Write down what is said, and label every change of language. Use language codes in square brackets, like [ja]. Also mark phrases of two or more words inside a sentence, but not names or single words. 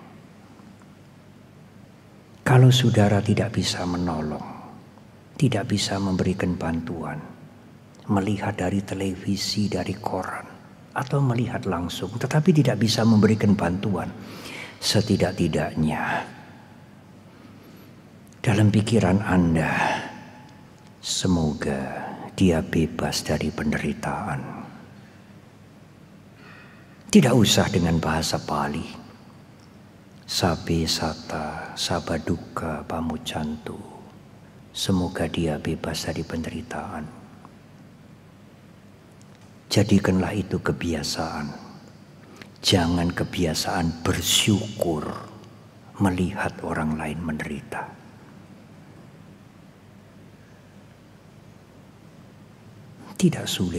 [id] Kalau saudara tidak bisa menolong, tidak bisa memberikan bantuan, melihat dari televisi, dari koran, atau melihat langsung, tetapi tidak bisa memberikan bantuan, setidak-tidaknya dalam pikiran Anda, semoga dia bebas dari penderitaan. Tidak usah dengan bahasa Pali. [pi] Sabe sata, sabaduka pamucantu. [id] Semoga dia bebas dari penderitaan. Jadikanlah itu kebiasaan. Jangan kebiasaan bersyukur melihat orang lain menderita. Tidak sulit.